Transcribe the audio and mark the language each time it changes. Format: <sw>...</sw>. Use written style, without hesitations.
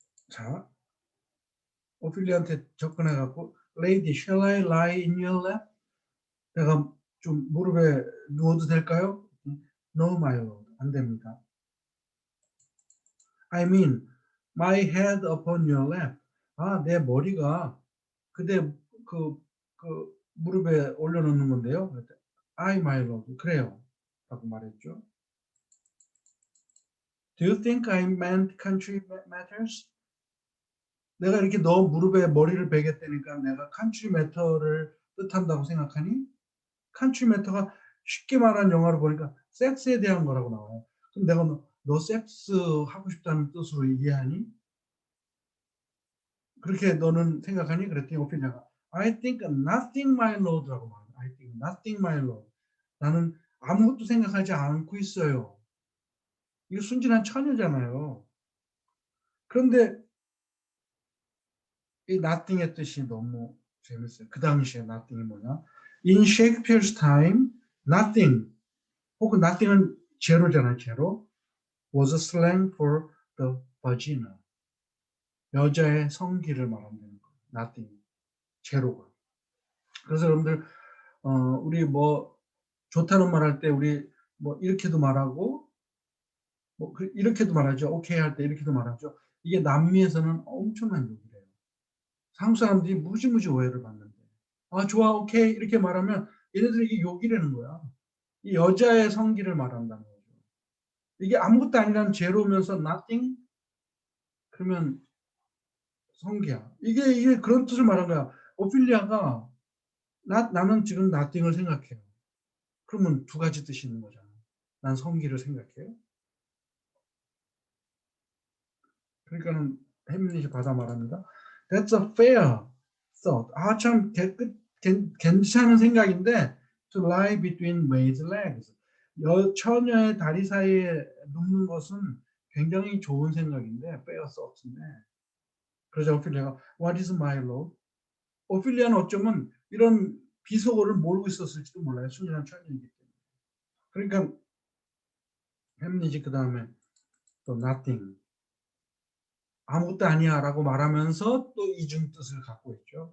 <ko>자, 오피리아한테 접근해 갖고</ko> <en>Lady, shall I lie in your lap?</en> <ko>내가 좀 무릎에 누워도 될까요?</ko> <en>No, my lord.</en> <ko>안 됩니다.</ko> <en>I mean, my head upon your lap.</en> <ko>아, 내 머리가 그대 그 무릎에 올려놓는 건데요.</ko> <en>I, my lord.</en> <ko>그래요. 라고 말했죠.</ko> <en>Do you think I meant country matters?</en> <ko>내가 이렇게 너 무릎에 머리를 베겠다니까 내가 country matter를 뜻한다고 생각하니? country matter가 쉽게 말한 영어로 보니까 섹스에 대한 거라고 나와요. 그럼 내가 너 섹스 하고 싶다는 뜻으로 이해하니? 그렇게 너는 생각하니? 그랬더니 오피니아가</ko> <en>I think nothing my lord</en> <ko>라고 말해요.</ko> <en>I think nothing my lord.</en> <ko>나는 아무것도 생각하지 않고 있어요. 이거 순진한 처녀잖아요. 그런데 이 nothing의 뜻이 너무 재밌어요. 그 당시에 nothing이 뭐냐?</ko> <en>In Shakespeare's time,</en> <ko>nothing 혹은 nothing은 제로잖아요.</ko> <en>제로 was a slang for the vagina.</en> <ko>여자의 성기를 말한다는 거예요. nothing, 제로가. 그래서 여러분들 우리 뭐 좋다는 말 할 때 우리 뭐 이렇게도 말하고 뭐 이렇게도 말하죠. 오케이 할 때 이렇게도 말하죠. 이게 남미에서는 엄청난 욕이래요. 한국 사람들이 무지무지 오해를 받는데. 아, 좋아, 오케이 이렇게 말하면 얘네들이 이게 욕이라는 거야. 이 여자의 성기를 말한다는 거죠. 이게 아무것도 아니라는 제로면서 nothing 그러면 성기야. 이게 그런 뜻을 말한 거야. 오피리아가 나는 지금 nothing을 생각해요. 그러면 두 가지 뜻이 있는 거잖아. 난 성기를 생각해요. 그러니까는 햄릿이 받아 말합니다.</ko> <en>That's a fair thought.</en> <ko>아, 참 괜찮은 생각인데</ko> <en>to lie between May's legs.</en> <ko>처녀의 다리 사이에 눕는 것은 굉장히 좋은 생각인데 fair thought인데. 그러자 오피리아가</ko> <en>What is my lord?</en> <ko>오피리아는 어쩌면 이런 비속어를 모르고 있었을지도 몰라요. 순진한 처녀이기 때문에. 그러니까 햄릿이 그 다음에 또 nothing. 아무것도 아니야 라고 말하면서 또 이중 뜻을 갖고 있죠.</ko>